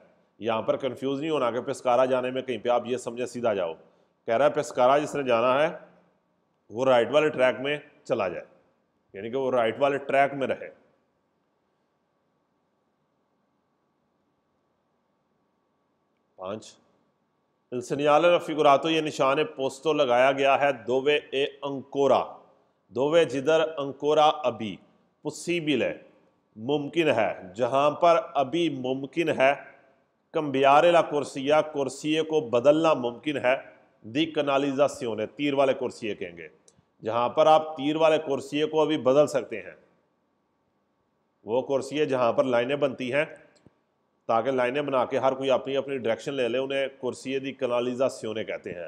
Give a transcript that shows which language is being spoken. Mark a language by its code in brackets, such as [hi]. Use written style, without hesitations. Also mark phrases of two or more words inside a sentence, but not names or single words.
[hi] यहाँ पर कंफ्यूज नहीं होना कि पेस्कारा जाने में कहीं पे आप ये समझे सीधा जाओ। कह रहा है पेस्कारा जिसने जाना है वो राइट वाले ट्रैक में चला जाए, यानी कि वो राइट वाले ट्रैक में रहे। [it] पांच, इल segnale raffigurato, [hi] ये निशान पोस्तो लगाया गया है [it] dove è ancora, [hi] दोवे जिधर अंकोरा अभी पॉसिबल है, मुमकिन है, जहां पर अभी मुमकिन है, [it] cambiare la corsia, [hi] कुर्सिये को बदलना मुमकिन है, [it] di canalizzazione, [hi] तीर वाले कुर्सिये कहेंगे, जहां पर आप तीर वाले कुर्सिये को अभी बदल सकते हैं। वो कुर्सिये जहां पर लाइनें बनती हैं, ताकि लाइनें बना के हर कोई अपनी अपनी डायरेक्शन ले ले, उन्हें कुर्सिये [it] di canalizzazione [hi] कहते हैं।